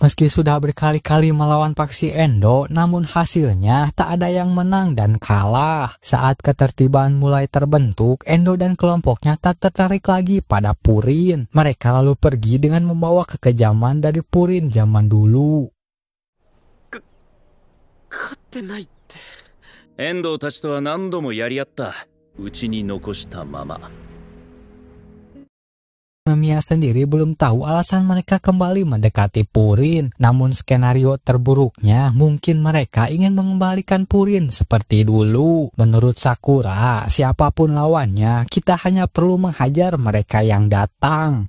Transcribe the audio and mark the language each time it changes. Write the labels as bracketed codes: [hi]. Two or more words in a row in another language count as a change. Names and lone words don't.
[id] Meski sudah berkali-kali melawan paksi Endo, namun hasilnya tak ada yang menang dan kalah. Saat ketertiban mulai terbentuk, Endo dan kelompoknya tak tertarik lagi pada Purin. Mereka lalu pergi dengan membawa kekejaman dari Purin zaman dulu. [ja] 勝ってないって。遠藤たちとは何度もやり合った。うちに残したまま。 [id] Umemiya sendiri belum tahu alasan mereka kembali mendekati Purin. Namun skenario terburuknya mungkin mereka ingin mengembalikan Purin seperti dulu. Menurut Sakura, siapapun lawannya, kita hanya perlu menghajar mereka yang datang.